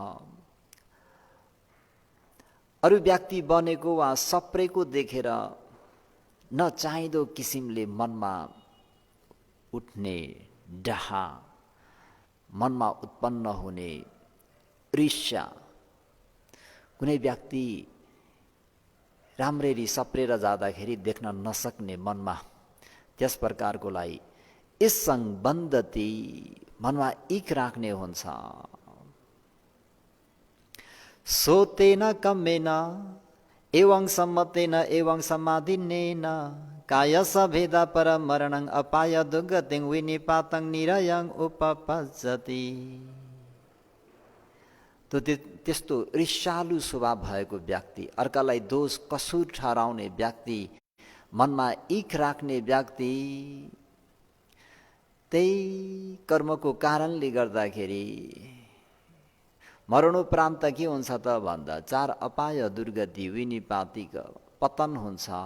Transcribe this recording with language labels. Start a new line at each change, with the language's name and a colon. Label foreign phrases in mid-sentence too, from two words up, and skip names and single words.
Nepali: अरू व्यक्ति बनेको वा सप्रेको देखेर नचाहिँदो किसिमले मनमा उठ्ने डाहा, मनमा उत्पन्न हुने ईर्ष्या। कुनै व्यक्ति राम्ररी सप्रेर जाँदाखेरि देख्न नसक्ने मनमा त्यस प्रकारकोलाई ईर्षं बन्दति, मनमा इख राख्ने हुन्छ।
Pali: सोतेन कम्मेन एवं सम्मतेन एवं समाधिनेन कायस भेद परमरणं अपाय दुर्गतिं विनिपातं निरयं उपपज्जति। त्यस्तो ईर्ष्यालु स्वभाव भएको व्यक्ति, अर्कालाई दोष कसुर ठहराउने व्यक्ति, मनमा इख राख्ने व्यक्ति, त्यही कर्मको कारणले गर्दाखेरि मरणोपरान्त के हुन्छ त भन्दा 4 अपाय दुर्गति विनिपातिक पतन हुन्छ।